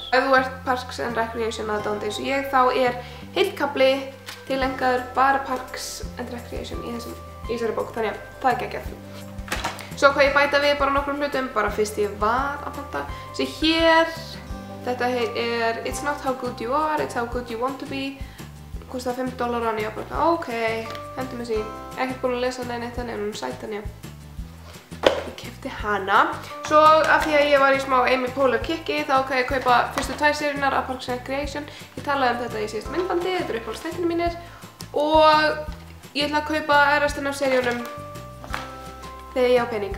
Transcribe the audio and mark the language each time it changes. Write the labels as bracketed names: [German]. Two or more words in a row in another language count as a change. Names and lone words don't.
[Icelandic] Ef þú ert Parks and Recreation aðdáandi eins og ég, þá er heill kafli tilengaður bara Parks and Recreation í þessari bók, þannig að það er geggjað. Svo hvað ég bæta við bara nokkrum hlutum, bara fyrst ég var að panta. Þessi hér, þetta er It's not how good you are, it's how good you want to be. Kostaði $5 og ég var bara ok, hendum þessi. Ekkert búin að lesa neitt þannig en hún sætt þannig að ég keypti hana. Svo af því að ég var í smá Amy Poehler kikki, þá ákvað ég að kaupa fyrstu 2 seríurnar af Parks and Recreation. Ég talaði um þetta í síðasta myndbandi, þetta eru uppáhaldsþættirnir mínir og ég ætla að kaupa restina af seríunum þegar ég á pening.